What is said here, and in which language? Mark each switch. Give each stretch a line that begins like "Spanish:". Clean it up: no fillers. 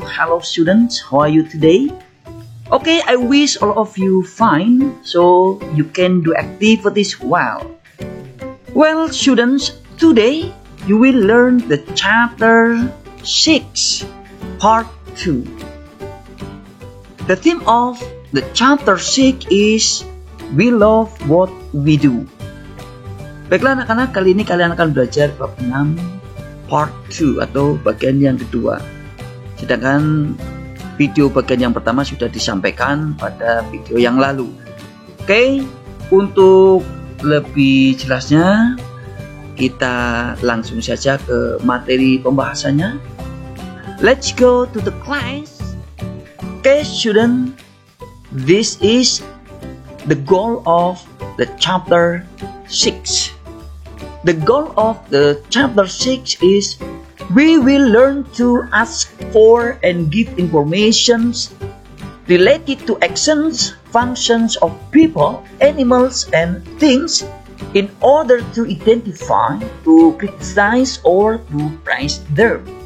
English: Hello students, how are you today? Okay, I wish all of you fine, so you can do activities well. Well, students, today you will learn the chapter 6, part 2. The theme of the chapter 6 is We Love What We Do.
Indonesian: Baiklah anak-anak, kali ini kalian akan belajar bab 6, part 2 atau bagian yang kedua. Sedangkan video bagian yang pertama sudah disampaikan pada video yang lalu. Oke, untuk lebih jelasnya kita langsung saja ke materi pembahasannya.
English: Let's go to the class. Okay, student, this is the goal of the chapter 6. The goal of the chapter 6 is we will learn to ask for and give informations related to actions, functions of people, animals, and things in order to identify, to criticize, or to praise them.